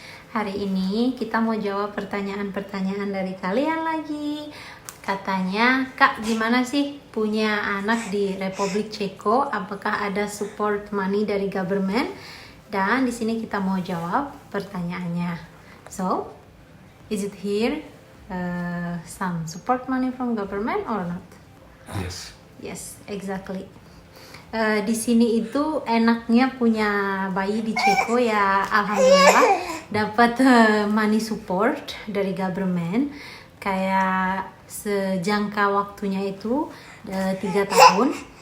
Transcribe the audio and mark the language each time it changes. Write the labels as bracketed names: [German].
[Indonesian] Hari ini kita mau jawab pertanyaan-pertanyaan dari kalian lagi. Katanya, Kak, gimana sih punya anak di Republik Ceko? Apakah ada support money dari government? Dan di sini kita mau jawab pertanyaannya. [English] So, is it here some support money from government or not? Yes. Yes, exactly. [Indonesian] Di sini itu enaknya punya bayi di Ceko ya, alhamdulillah dapat money support dari government kayak sejangka waktunya itu 3 tahun.